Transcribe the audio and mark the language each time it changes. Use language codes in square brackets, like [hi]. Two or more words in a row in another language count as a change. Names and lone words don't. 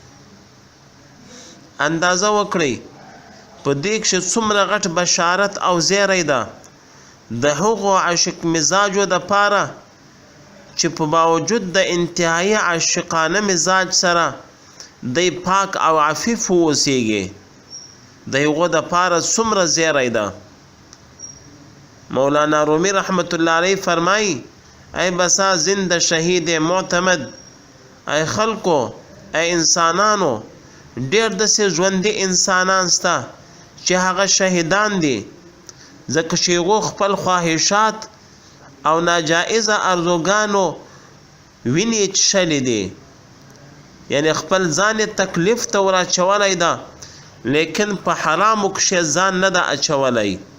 [ps] اندازه وکړئ په دې کښې څومره غټ بشارت او زیری ده د هغو عاشق مزاجو دپاره چې په باوجود د انتهایی عاشقانه مزاج سره دی پاک او عفیف واوسیږي، د هغو دپاره څومره زیری ده. [fa] مولانا رومی [ar] رحمت الله علیه [fa] فرمایی: ای بسا زنده شهید معتمد، [ps] ای خلکو، ای انسانانو، ډېر داسې ژوندي انسانان شته چې هغه شهیدان دي، ځکه چې هغو خپل خواهشات او ناجائزه ارزوګانو وینې څښلې دي، یعنی خپل ځان یې تکلیف ته ور اچولی ده، لیکن په حرامو کښې ځان نه ده اچولی.